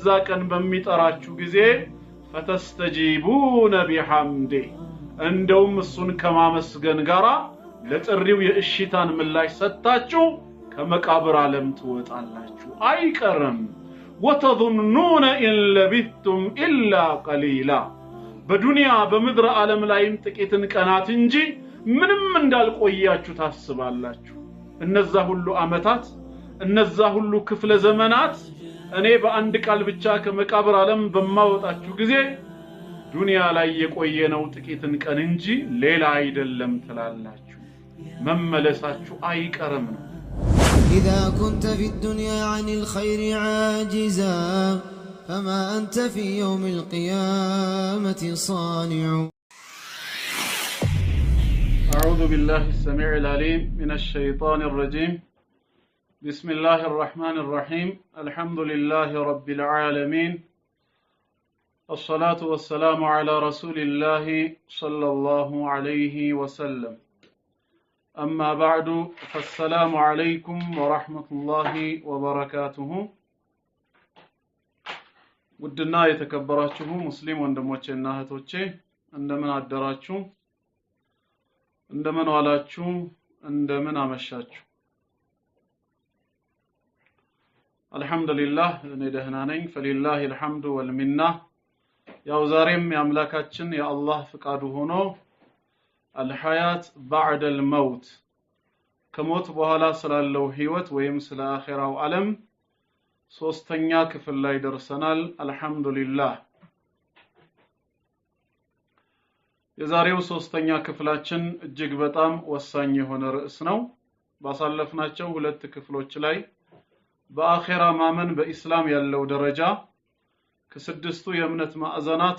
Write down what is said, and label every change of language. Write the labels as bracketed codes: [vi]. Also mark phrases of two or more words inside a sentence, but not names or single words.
[am] ቀን በሚጠራችሁ ጊዜ [ar] فتستجيبون بحمده [am] እንደውም እሱን ከማመስገን ጋራ ለጥሪው የእሽታን ምላሽ ሰጣችሁ ከመቃብር ዓለም ትወጣላችሁ አይቀርም። [ar] وتظنون إن لبثتم إلا قليلا [am] በዱንያ በምድር ዓለም ላይም ጥቂትን ቀናት እንጂ ምንም እንዳልቆያችሁ ታስባላችሁ። እነዛ ሁሉ አመታት እነዛ ሁሉ ክፍለ ዘመናት እኔ በአንድ ቃል ብቻ ከመቃብር ዓለም በማወጣችሁ ጊዜ ዱንያ ላይ የቆየነው ጥቂትን ቀን እንጂ ሌላ አይደለም ትላላችሁ። መመለሳችሁ አይቀርም ነው። [ar] إذا كنت في الدنيا عن الخير عاجزا فما أنت في يوم القيامة صانع. أعوذ بالله السميع العليم من الشيطان الرجيم. بسم الله الرحمن الرحيم. الحمد لله رب العالمين. الصلاة والسلام على رسول الله صلى الله عليه وسلم. أما بعد فالسلام عليكم ورحمة الله وبركاته. [am] ውድና የተከበራችሁ ሙስሊም ወንድሞቼና እህቶቼ እንደምን አደራችሁ? እንደምን ዋላችሁ? እንደምን አመሻችሁ? አልহামዱሊላህ እኔ ደህና ነኝ። [ar] فلله الحمد والمنة። [am] ያው ዛሬም የአምላካችን የአላህ ፍቃዱ ሆኖ [ar] الحياة بعد الموت [am] ከሞት በኋላ ስላለው ህይወት ወይም ስለ አኺራው ዓለም ሶስተኛ ክፍል ላይ ደርሰናል። አልহামዱሊላህ። የዛሬው ሶስተኛ ክፍላችን እጅግ በጣም ወሳኝ የሆነ ርዕስ ነው። ባሳለፍናቸው ሁለት ክፍሎች ላይ በአኺራ ማመን በእስላም ያለው ደረጃ ከስድስቱ የእምነት ማዕዘናት